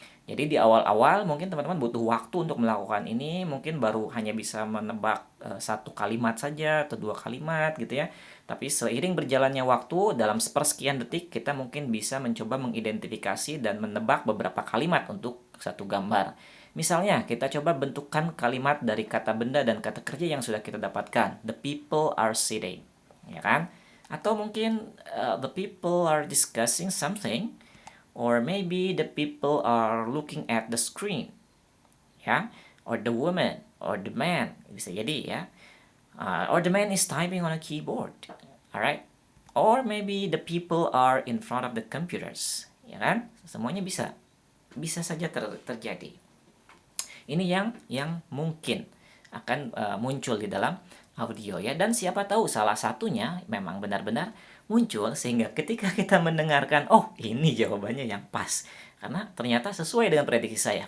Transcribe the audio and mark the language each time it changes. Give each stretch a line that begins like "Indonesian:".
Indonesian: Jadi di awal-awal mungkin teman-teman butuh waktu untuk melakukan ini, mungkin baru hanya bisa menebak satu kalimat saja atau dua kalimat gitu ya. Tapi seiring berjalannya waktu dalam sepersekian detik kita mungkin bisa mencoba mengidentifikasi dan menebak beberapa kalimat untuk satu gambar. Misalnya, kita coba bentukkan kalimat dari kata benda dan kata kerja yang sudah kita dapatkan.
English: The people are sitting,
Indonesian: ya kan? Atau mungkin
English: the people are discussing something, or maybe the people are looking at the screen,
Indonesian: ya?
English: Or the woman, or the man,
Indonesian: bisa jadi ya.
English: Or the man is typing on a keyboard, alright? Or maybe the people are in front of the computers,
Indonesian: ya kan? Semuanya bisa saja terjadi. Ini yang mungkin akan muncul di dalam audio ya, dan siapa tahu salah satunya memang benar-benar muncul sehingga ketika kita mendengarkan, oh ini jawabannya yang pas karena ternyata sesuai dengan prediksi saya.